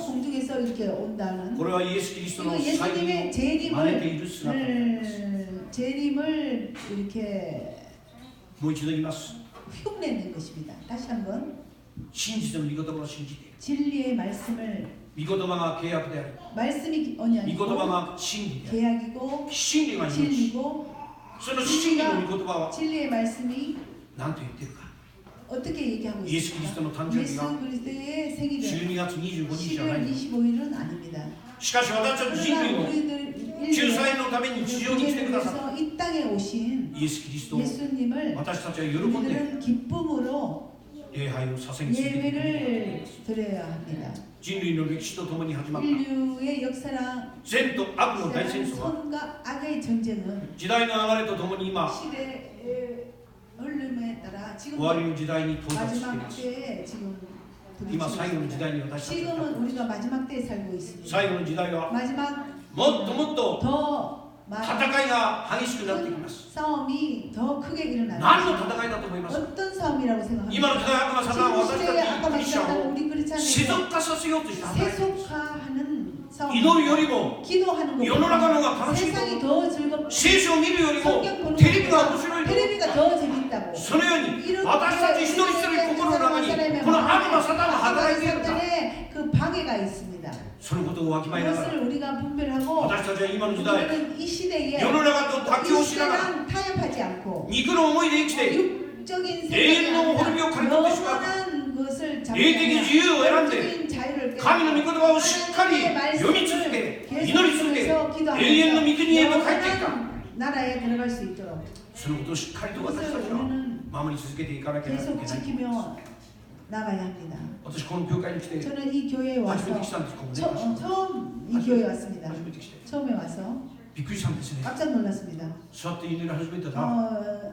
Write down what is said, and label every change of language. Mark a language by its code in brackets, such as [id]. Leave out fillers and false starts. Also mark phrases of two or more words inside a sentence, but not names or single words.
[ko] 공중에서 이렇게 온다는 [ja] これはイエス・キリスト [ko] 이거 [ja] の再臨 [ko] 예수님의 [ja] を真似ている姿です。 [ko] 재림을 이렇게 [ja] もう一度言います。 [ko] 흉내낸 것입니다. 다시 한번 [ja] 真実の御言葉を信じて、 [ko] 진리의 말씀을 [ja] 御言葉が契約である。 [ko] 말씀이 [ja] 御言 [ko] 언약이고 [ja] 葉が真理である。 [ko] 계약이고 [ja] 真理が命。 [ko] 진리고 [ja] その真理の御言葉は [ko] 진리의 말씀이 [ja] 何と言っているか。 [ko] 어떻게 얘기하고 [ja] イエス・キリストの [ko] 있습니까? [ja] 誕生日 [ko] 예수 [ja] が [ko] 그리스도의 생일은 [ja] 12 月25日じゃない [ko] 11월 [ja] の。 [ko] 25일은 아닙니다. [ja] しかし私たち人 [ko] 그러나 [ja] 類の [ko] 우리들 [ja] 救済のために地上に来てくださっ [ko] 위해서 이 땅에 오신 [ja] たイエス・キリストを [ko] 예수님을 [ja] 私たちは喜んで [ko] 우리들은 기쁨으로 [ja] 礼拝を捧げ続けている。 [ko] 예배를 드려야 합니다. [ja] 人類の歴史とともに始まった [ko] 인류의 역사랑 [ja] 善と悪の大戦争は [ko] 선과 악의 전쟁은 [ja] 時代の流れとともに今 [ko] 시대의 흐름에 따라 지금 [ja] 終わりの時代に到達していま [ko] 마지막 [ja] す。 [ko] 때에 지금 [ja] 今最後の時代に [ko] 부딪히고 [ja] 私たち [ko] 지금은 [ja] は [ko] 우리가 마지막 때에 살고 있습니다. [ja] 最後の時代は [ko] 마지막 [ja] もっともっと [ko] 더 [ja] 戦いが激しくなってきます。 [ko] 싸움이 더 크게 일어나요. [ja] 何の戦いだと思いますか。 [ko] 어떤 싸움이라고 생각합니까? [ja] 今の時代悪魔サタンは [ko] 지금 [ja] 私 [ko] 시대의 [ja] たち [ko] 아까 [ja] クリスチャン [ko] 말씀한 [ja] を [ko] 우리 [ja] 世 [ko] 크리스찬에게 [ja] 俗化させようとして働いています。 [ko] 세속화하는 싸움. [ja] 祈るよりも [ko] 기도하는 [ja] 世の中の [ko] 것보다 [ja] 方が楽しいと [ko] 세상이 더 즐겁고 [ja] 聖書を見るよりも [ko] 성경 보는 [ja] テレビが [ko] 것보다 [ja] 面白いと [ko] 테레비가 더 재밌다고. [ja] そのように私たち一人一人心の中にこの悪魔サタンが働いているんだ。 [ko] 사탄의 그 방해가 있습니다. [ja] そのことをわきまえながら [ko] 그것을 우리가 분별하고 [ja] 私たちは今の時代 [ko] 우리는 이 시대에 [ja] 世の中と妥協 [ko] 이 [ja] しながら [ko] 시대랑 타협하지 않고 [ja] 肉の思いで生きて [ko] 육적인 [ja] 永遠の滅びを刈り取ってしまう [ko] 영원한 것을 [ja] 霊的自由を選んで [ko] 영적인 자유를 [ja] 神の御言葉をしっかり読み続け祈り続け永遠の御国へと帰っていくか [ko] 나라에 들어갈 수 있도록 [ja] そのことをしっかりと私た [ko] 그것을 [ja] ちは [ko] 우리는 [ja] 守り続けていかなければいけ [ko] 계속 [ja] ない。 [ko] 지키며 나가야 합니다. [ja] 私この教会に来て [ko] 저는 이 교회에 [ja] 初 [ko] 와서 [ja] めて来たんです。ここね [ko] 처음 이 교회에 왔습니다. [ja] 初めて来て [ko] 처음에 와서 [ja] びっくりしたんですね。 [ko] 깜짝 놀랐습니다. [ja] 座って祈り始めたら